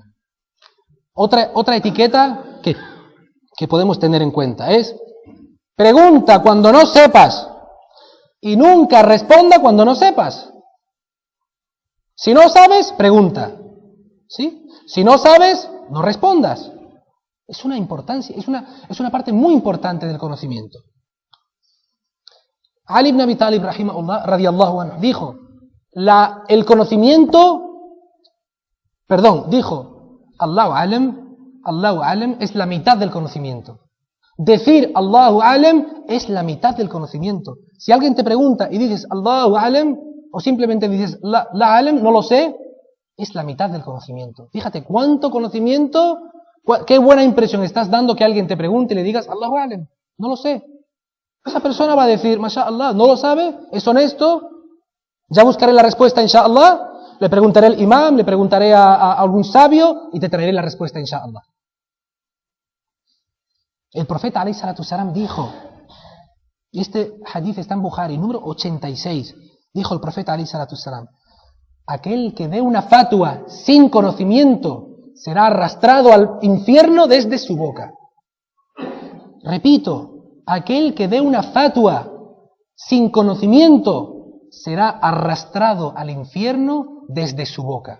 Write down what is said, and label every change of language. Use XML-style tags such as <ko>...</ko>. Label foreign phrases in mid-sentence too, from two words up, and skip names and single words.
<es>Otra etiqueta que podemos tener en cuenta es: pregunta cuando no sepas y nunca responda cuando no sepas. Si no sabes, pregunta. ¿Sí? Si no sabes, no respondas. Es una importancia, es una parte muy importante del conocimiento. Ali ibn Abi Talib,</es> <ar>رحمه الله رضي الله عنه,</ar> <es>dijo,</es> <ar>الله أعلم</ar> <es>es la mitad del conocimiento. Decir</es> <ar>الله أعلم</ar> <es>es la mitad del conocimiento. Si alguien te pregunta y dices</es> <ar>الله أعلم,</ar> <es>o simplemente dices</es> <ar>لا أعلم,</ar> <es>no lo sé, es la mitad del conocimiento. Fíjate cuánto conocimiento, qué buena impresión estás dando que alguien te pregunte y le digas</es> <ar>الله أعلم,</ar> <es>no lo sé. Esa persona va a decir, mashallah, no lo sabe, es honesto, ya buscaré la respuesta, inshallah, le preguntaré al imam, le preguntaré a algún sabio y te traeré la respuesta, inshallah. El profeta</es> <ar>عليه الصلاة السلام</ar> <es>dijo, y este hadith está en Bukhari, número 86, dijo el profeta</es> <ar>عليه الصلاة السلام,</ar> <es>aquel que dé una fatua sin conocimiento será arrastrado al infierno desde su boca. Repito, aquel que dé una fatua sin conocimiento será arrastrado al infierno desde su boca.</es>